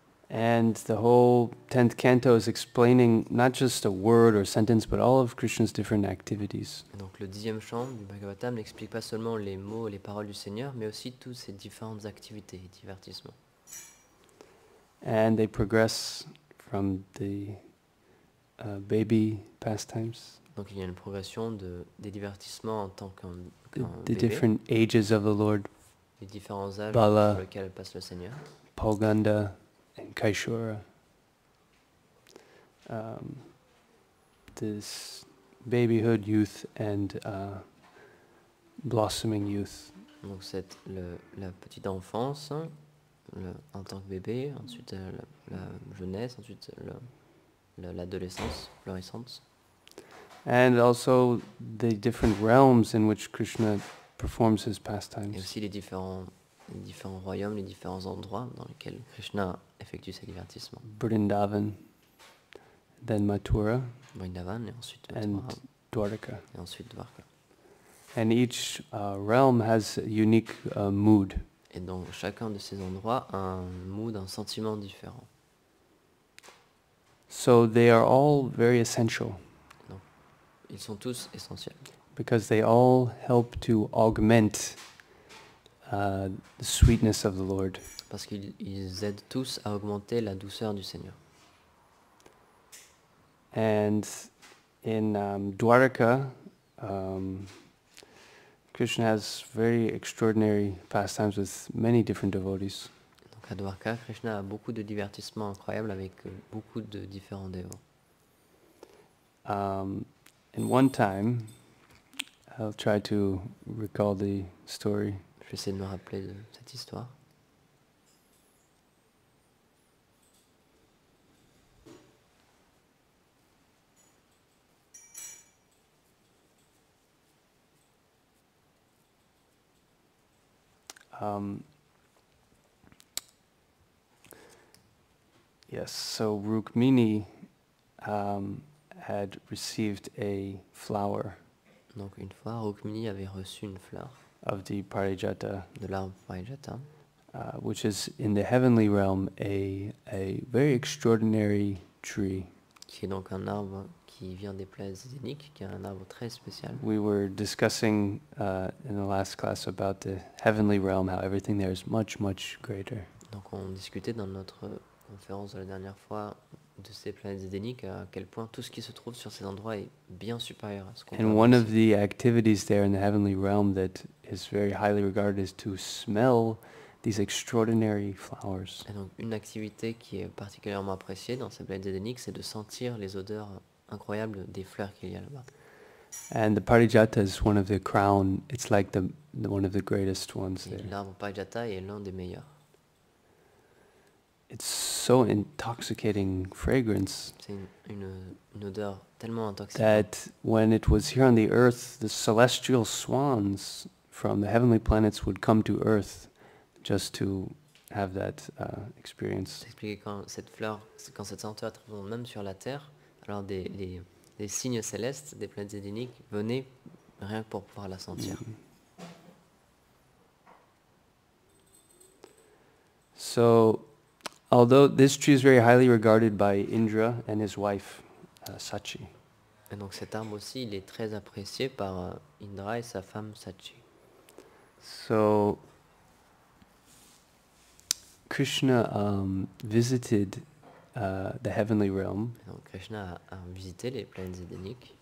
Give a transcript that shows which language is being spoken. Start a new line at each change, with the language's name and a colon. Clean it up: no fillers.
English: And the whole 10th canto is explaining not just a word or sentence, but all of Krishna's different activities.
French: Et donc le 10e chant du Bhagavatam n'explique pas seulement les mots et les paroles du Seigneur, mais aussi toutes ces différentes activités et divertissements.
English: And they progress from the baby pastimes.
French: Donc il y a une progression des divertissements en tant qu'un
English: The
French: bébé,
English: different ages of the Lord,
French: les différents âges
Sanskrit: Bala,
French: sur lesquels passe le Seigneur.
English: Palganda, and Kaishura. This babyhood, youth, and blossoming youth.
French: Donc la petite enfance, en tant que bébé, ensuite la jeunesse, ensuite l'adolescence, florissante.
English: And also the different realms in which Krishna performs his
French: Et
English: pastimes.
French: aussi les différents royaumes, les différents endroits dans lesquels Krishna effectue ses divertissements.
English: Vrindavan, then Mathura,
French: Vrindavan et ensuite
English: and
French: Mathura,
English: Dwarka.
French: et ensuite Dwarka.
English: And each realm has a unique mood.
French: Et donc chacun de ces endroits a un mood, un sentiment différent.
English: So they are all very essential
French: Donc ils sont tous essentiels.
English: because they all help to augment the sweetness of the Lord.
French: Parce qu'ils aident tous à augmenter la douceur du Seigneur.
English: And in Dwarka, Krishna has very extraordinary pastimes with many different devotees.
French: Donc à Dwarka, Krishna a beaucoup de divertissements incroyables avec beaucoup de différents dévots.
English: And one time, I'll try to recall the story.
French: Je vais essayer de me rappeler de cette histoire.
English: Yes, so Rukmini had received a flower
French: Donc une fois, Rukmini avait reçu une fleur
English: of the Parijata,
French: de l'arbre Parijata,
English: which is in the heavenly realm a very extraordinary tree.
French: qui est donc un arbre qui vient des plaines zéniques, qui est un arbre très spécial.
English: We were discussing in the last class about the heavenly realm, how everything there is much, much greater.
French: Donc on discutait dans notre conférence de la dernière fois de ces planètes édéniques, à quel point tout ce qui se trouve sur ces endroits est bien supérieur à ce qu'on peut
English: And
French: ici.
English: of the activities there in the heavenly realm that is very highly regarded is to smell these extraordinary flowers.
French: Et donc une activité qui est particulièrement appréciée dans ces planètes édéniques, c'est de sentir les odeurs incroyables des fleurs qu'il y a là-bas.
English: And the Parijata is one of the crown, it's like the one of the greatest ones
French: Et
English: there.
French: l'arbre Parijata est l'un des meilleurs.
English: It's so intoxicating fragrance
French: C'est une odeur tellement intoxicante
English: that when it was here on the earth, the celestial swans from the heavenly planets would come to earth just to have that experience.
French: J'expliquais quand cette fleur, quand cette senteur est présente même sur la Terre, alors les signes célestes des planètes édéniques venaient rien que pour pouvoir la sentir.
English: So, although this tree is very highly regarded by Indra and his wife, Sachi.
French: Et donc cet arbre aussi, il est très apprécié par Indra et sa femme Sachi.
English: So, Krishna visited the heavenly realm,
French: Et donc Krishna a visité les planètes édéniques,